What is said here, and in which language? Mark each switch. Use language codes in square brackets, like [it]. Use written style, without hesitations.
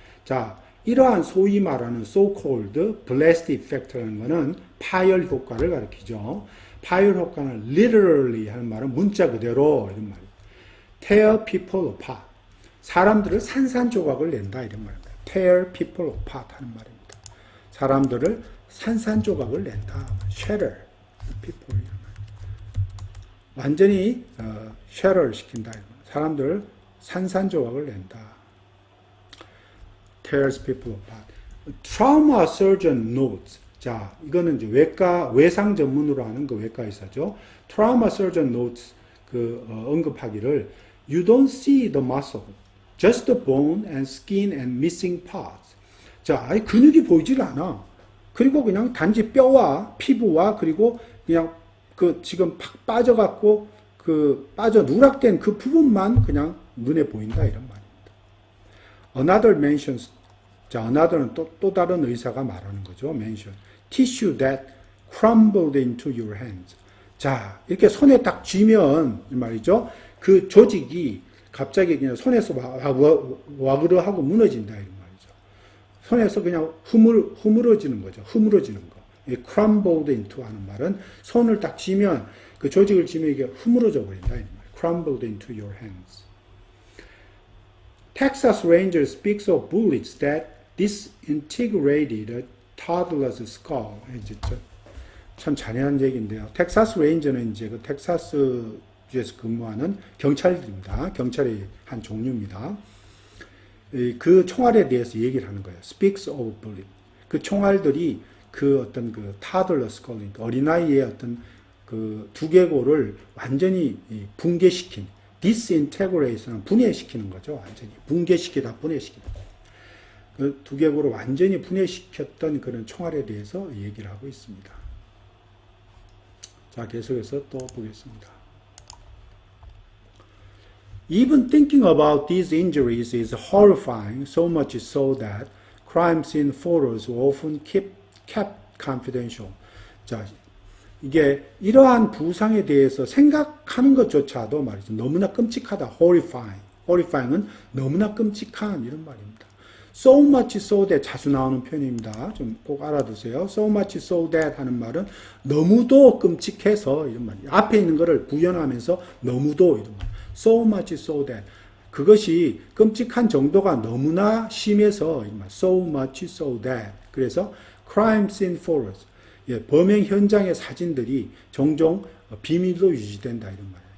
[ko] 자, 이러한 소위 말하는 [en] so-called blast effect [ko] 라는 것은 파열 효과를 가리키죠. 파열 효과는 literally 하는 말은 문자 그대로 이런 말이에요. [en] tear people apart. [ko] 사람들을 산산조각을 낸다 이런 말입니다. [en] tear people apart [ko] 하는 말입니다. 사람들을 산산조각을 낸다. [en] shatter people. [ko] 완전히 shatter 시킨다. 사람들을 산산조각을 낸다. [en] tears people apart. trauma surgeon notes. [ko] 자, 이거는 이제 외상 전문으로 하는 그 외과 의사죠. [en] trauma surgeon notes. [ko] 언급하기를 [en] You don't see the muscle, just the bone and skin and missing parts. [ko] 자, 아예 근육이 보이질 않아. 그리고 그냥 단지 뼈와 피부와 그리고 그냥 그 지금 팍 빠져갖고 그 빠져 누락된 그 부분만 그냥 눈에 보인다 이런 말입니다. [en] Another mentions. [ko] 자, another는 또 다른 의사가 말하는 거죠. [en] mention. Tissue that crumbled into your hands. [ko] 자, 이렇게 손에 딱 쥐면 말이죠. 그 조직이 갑자기 그냥 손에서 와그러 하고 무너진다 이런 말이죠. 손에서 그냥 흐물어지는 거죠. 흐물어지는 거. 이 [en] crumbled into [ko] 하는 말은 손을 딱 쥐면 그 조직을 쥐면 이게 흐물어져 버린다 이런 말. [en] crumbled into your hands. Texas Ranger speaks of bullets that disintegrated a toddler's skull. [ko] 이제 참 잔인한 얘기인데요. 텍사스 레인저는 이제 그 텍사스주에서 근무하는 경찰입니다. 경찰의 한 종류입니다. 그 총알에 대해서 얘기를 하는 거예요. [en] Speaks of bullet. [ko] 그 총알들이 그 어떤 그 [en] toddler skull, [ko] 어린아이의 어떤 그 두개골을 완전히 붕괴시킨, disintegration은 분해시키는 거죠. 완전히 붕괴시키다, 분해시키다. 그 두개골을 완전히 분해시켰던 그런 총알에 대해서 얘기를 하고 있습니다. 자, 계속해서 또 보겠습니다. [en] Even thinking about these injuries is horrifying, so much so that crime scene photos were often kept confidential. [ko] 자, 이게 이러한 부상에 대해서 생각하는 것조차도 말이죠. 너무나 끔찍하다. horrifying. horrifying은 너무나 끔찍한 이런 말입니다. [en] so much so that [ko] 자주 나오는 표현입니다. 좀 꼭 알아두세요. [en] so much so that [ko] 하는 말은 너무도 끔찍해서 이런 말이에요. 앞에 있는 거를 부연하면서 너무도 이런 말. [en] so much so that [ko] 그것이 끔찍한 정도가 너무나 심해서 이런 말. [en] so much so that [ko] 그래서 [en] crime scene photos [ko] 범행 현장의 사진들이 종종 비밀로 유지된다 이런 말이에요.